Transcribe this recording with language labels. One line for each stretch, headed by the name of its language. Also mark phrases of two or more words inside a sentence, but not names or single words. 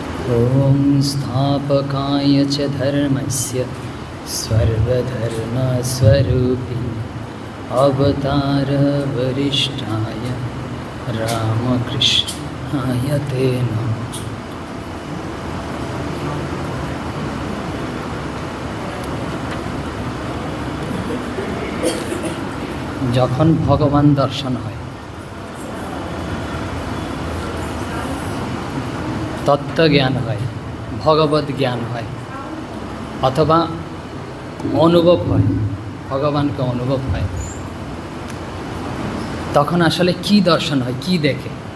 Sanskrit: ॐ स्थापकाय च धर्मस्य सर्वधर्मस्वरूपिणे अवतारवरिष्ठाय रामकृष्णाय ते नमः।
Bangla: যখন ভগবান দর্শন হয়, তত্ত্বজ্ঞান হয়, ভগবত জ্ঞান হয়, অথবা অনুভব হয়, ভগবানকে অনুভব হয়, তখন আসলে কি দর্শন হয়, কি দেখে?